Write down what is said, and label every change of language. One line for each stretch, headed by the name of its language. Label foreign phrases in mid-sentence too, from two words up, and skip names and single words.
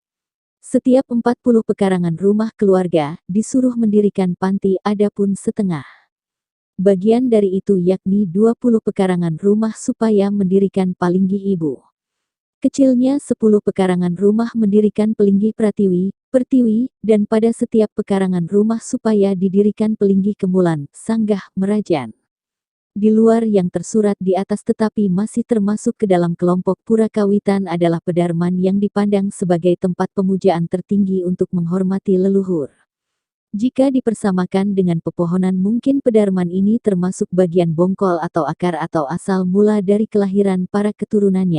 Indonesian: Setiap 40 pekarangan rumah keluarga, disuruh mendirikan panti adapun setengah. Bagian dari itu yakni 20 pekarangan rumah supaya mendirikan palinggi ibu. Kecilnya 10 pekarangan rumah mendirikan pelinggi pratiwi, pertiwi, dan pada setiap pekarangan rumah supaya didirikan pelinggi kemulan, sanggah, merajan. Di luar yang tersurat di atas tetapi masih termasuk ke dalam kelompok Pura Kawitan adalah pedarman yang dipandang sebagai tempat pemujaan tertinggi untuk menghormati leluhur. Jika dipersamakan dengan pepohonan mungkin pedarman ini termasuk bagian bongkol atau akar atau asal mula dari kelahiran para keturunannya.